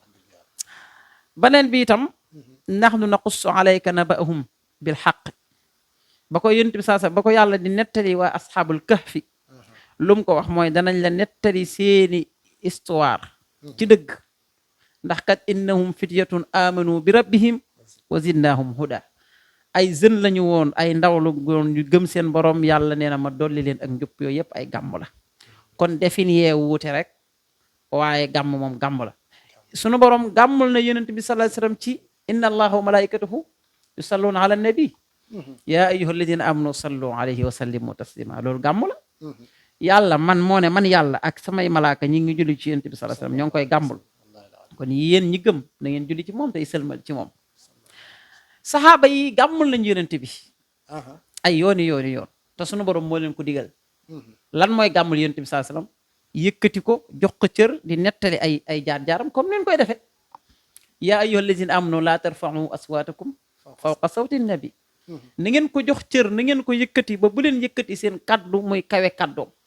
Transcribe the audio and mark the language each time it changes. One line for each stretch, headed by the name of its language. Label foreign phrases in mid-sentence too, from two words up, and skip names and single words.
Wolof: beneen bi itam
Arabic: نحن نقص عليك نبأهم بالحق
Wolof: ba ko yonent bi
Arabic: صلى الله عليه وسلم
Wolof: ba ko yàlla di nettali waa asxaabul kahfi lu mu ko wax mooy danañ la nettali seeni histoire ci dëgg ndax kat
Arabic: إنهم فتية آمنوا بربهم وزدناهم هدى
Wolof: ay jeunes lañu woon ay ndaw lu woon ñu gëm seen borom yàlla nee na ma dolli leen ak njub yooyu yëpp ay gàmm la kon définir wuute rek waaye gàmm moom gàmm la sunu borom gàmmul na yonent bi
Arabic: صلى الله عليه وسلم
Wolof: ci
Arabic: إن الله وملائكته يصلون على النبي يا أيها الذين آمنوا صلوا عليه وسلموا تسليما
Wolof: loolu gàmm la yàlla man moo ne man yàlla ak samay malaaka ñi ngi julli ci yonent bi
Arabic: صلى الله عليه وسلم
Wolof: ñoo ngi koy gàmmul kon yéen ñi gëm na ngeen julli ci moom tey sëlmal ci moom saxaaba yi gàmmul nañu yonent bi ay yooni yoon te sunu borom moo leen ko digal lan mooy gàmmul yonent bi
Arabic: صلى الله عليه وسلم
Wolof: yëkkati ko jox ko cër di nettali ay jaar-jaaram comme leen koy defee
Arabic: يا أيها الذين آمنوا لا ترفعوا أصواتكم فوق صوت النبي
Wolof: na ngeen ko jox cër na ngeen ko yëkkati ba bu leen yëkkati seen kaddu muy kawe kaddoom